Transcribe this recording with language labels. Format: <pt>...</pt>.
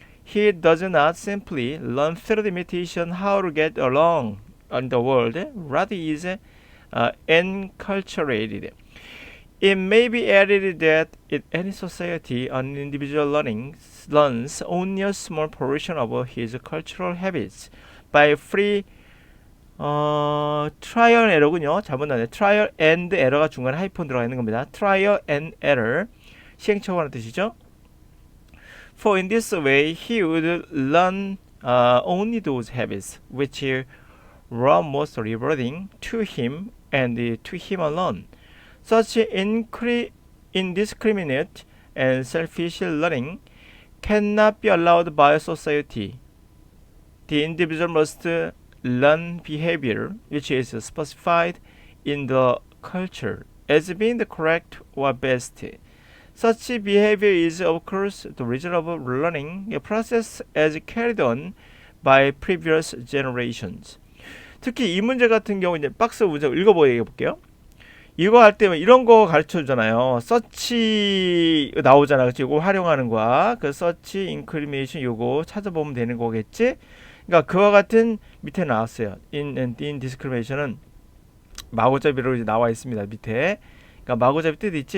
<en>He does not simply learn through imitation how to get along in the world, rather is enculturated. It may be added that in any society, an individual learns only a small portion of his cultural habits by free trial and error군요.</en> <ko>잘못 나네.</ko> <en>trial and error</en> <ko>가 중간에 하이폰 들어가 있는 겁니다.</ko> <en>trial and error.</en> <ko>시행착오라는 뜻이죠.</ko> <en>For in this way, he would learn only those habits which were most rewarding to him and to him alone. Such indiscriminate and selfish learning cannot be allowed by society. The individual must learn behavior which is specified in the culture as being the correct or best. Such behavior is, of course, the result of learning, a process as carried on by previous generations.</en> <ko>특히 이 문제 같은 경우 이제 박스 문제 읽어볼게요. 이거 할 때 이런 거 가르쳐 주잖아요. 서치 나오잖아. 그치? 이거 활용하는 거야. 그 서치, 인크리메이션 요거 찾아보면 되는 거겠지? 그러니까 그와 같은 밑에 나왔어요.</ko> <en>in discrimination</en> <ko>은 마구잡이로 이제 나와 있습니다. 밑에. 그러니까 마구잡이 뜻이 있지.</ko>